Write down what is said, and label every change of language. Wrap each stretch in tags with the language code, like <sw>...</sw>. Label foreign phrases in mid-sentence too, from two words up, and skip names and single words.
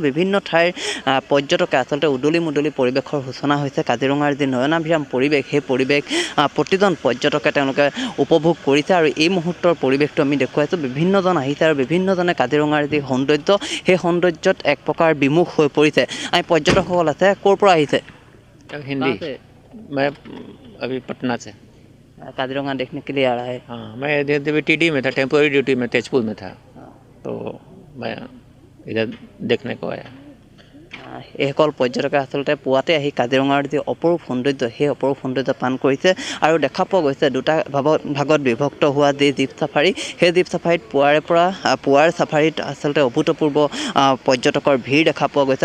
<as>বিভিন্ন ঠাইৰ পৰ্যটকে আচলতে উদলি মুদলি পৰিৱেশৰ সূচনা হৈছে। কাজিৰঙাৰ যি নয়নাভিৰাম পৰিৱেশ, সেই পৰিৱেশ প্ৰতিজন পৰ্যটকে তেওঁলোকে উপভোগ কৰিছে আৰু এই মুহূৰ্তৰ পৰিৱেশটো আমি দেখুৱাইছোঁ। বিভিন্নজন আহিছে আৰু বিভিন্নজনে কাজিৰঙাৰ যি সৌন্দৰ্য, সেই সৌন্দৰ্যত এক প্ৰকাৰ বিমুখ হৈ পৰিছে। আমি পৰ্যটকসকল আছে, ক'ৰ পৰা আহিছে?</as> <hi>हिंदी मैं अभी पटना से। काजीरंगा देखने के लिए आ रहा है। हाँ, मैं इधर टीडी में था,</hi> <en>temporary duty</en> <hi>में तेजपुर में था, तो मैं इधर देखने को आया।</hi> <as>এইসকল পৰ্যটকে আচলতে পুৱাতে আহি কাজিৰঙাৰ যি অপৰূপ সৌন্দৰ্য, সেই অপৰূপ সৌন্দৰ্য পান কৰিছে আৰু দেখা পোৱা গৈছে দুটা ভাগত বিভক্ত হোৱা যি জীপ চাফাৰী, সেই জীপ চাফাৰীত পুৱাৰ চাফাৰীত আচলতে অভূতপূৰ্ব পৰ্যটকৰ ভিৰ দেখা পোৱা গৈছে।</as>